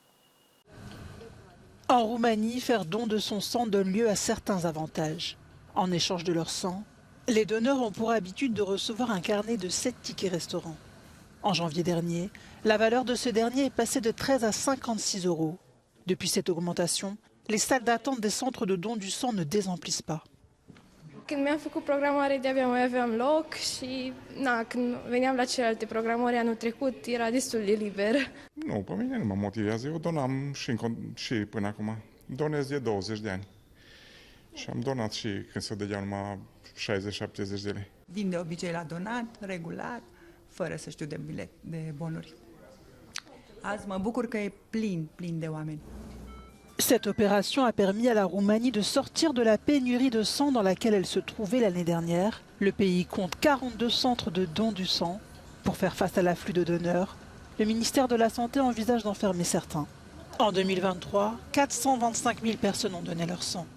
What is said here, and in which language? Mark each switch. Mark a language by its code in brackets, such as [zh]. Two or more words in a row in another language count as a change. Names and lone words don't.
[fr] En Roumanie, faire don de son sang donne lieu à certains avantages. En échange de leur sang, les donneurs ont pour habitude de recevoir un carnet de 7 tickets restaurants. En janvier dernier, la valeur de ce dernier est passée de 13 à 56 €. Depuis cette augmentation, les salles d'attente des centres de don du sang ne désemplissent pas. [ro] Când mi-am făcut programare, de-abia mai aveam loc și când veneam la celelalte programări anul trecut, era destul de liber. Nu, pe mine nu mă motivează. Eu donam și până acum. Donez de 20 de ani. Și am donat și când se dădeau numai 60-70 de lei. Vin de obicei la donat, regulat, fără să știu de bonuri. Azi mă bucur că e plin de oameni. [fr] Cette opération a permis à la Roumanie de sortir de la pénurie de sang dans laquelle elle se trouvait l'année dernière. Le pays compte 42 centres de don du sang. Pour faire face à l'afflux de donneurs, le ministère de la Santé envisage d'en fermer certains. En 2023, 425 000 personnes ont donné leur sang.